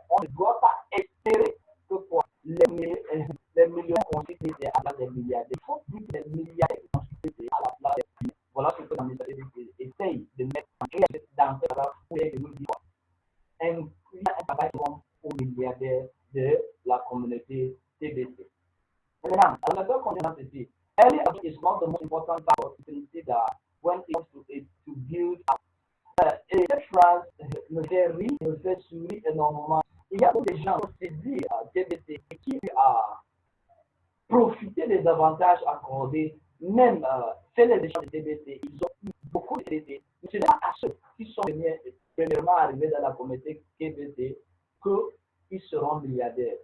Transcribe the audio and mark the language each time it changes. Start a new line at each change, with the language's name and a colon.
French: On ne doit pas espérer que quoi les millionnaires construisent TBC à la place des milliardaires. Il faut plus que les milliardaires construisent TBC à la place des millionnaires. Voilà ce que la ministère essaye de mettre en place dans ce travail pour nous dire un travail aux milliardaires de la communauté TBC. Maintenant,
English: another component is early education is one of the most important factors to consider when it comes to build up.
French: Et cette phrase me fait rire, me fait sourire énormément. Il y a beaucoup de gens qui se disent TBC qui a profité des avantages accordés, même fait les échanges de TBC, ils ont eu beaucoup de TBC. Mais ce n'est pas à ceux qui sont premièrement arrivés dans la communauté TBC qu'ils seront milliardaires.